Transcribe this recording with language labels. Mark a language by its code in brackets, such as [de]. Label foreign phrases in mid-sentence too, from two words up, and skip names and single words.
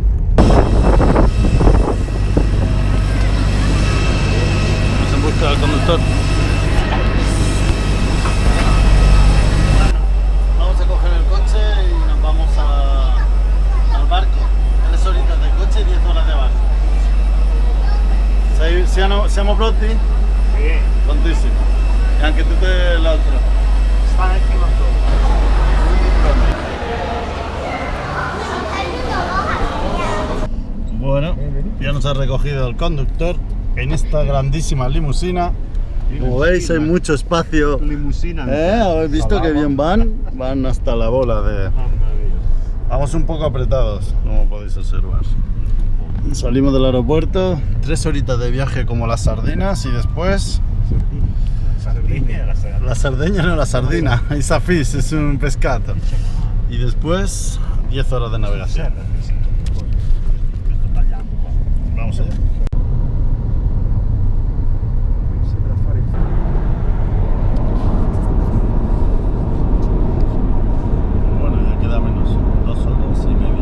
[es] Vamos en busca del conductor. Vamos a coger el coche y nos vamos al barco. 3 horitas de coche y 10 horas de barco. [it] Siamo pronti? Sì. Prontissimo. E anche tu te l'altro. Sta anche [es] Bueno, ya nos ha recogido el conductor en esta grandísima limusina. Como veis hay mucho espacio. Limusina. ¿Habéis visto que bien van? Van hasta la bola de... Vamos un poco apretados, como podéis observar. Salimos del aeropuerto, 3 horitas de viaje como las sardinas y después... La sardeña no, la sardina, [en] it's a fish, [es] es un pescado. Y después 10 horas de navegación. Vamos allá. Bueno, ya queda menos 2 horas y media.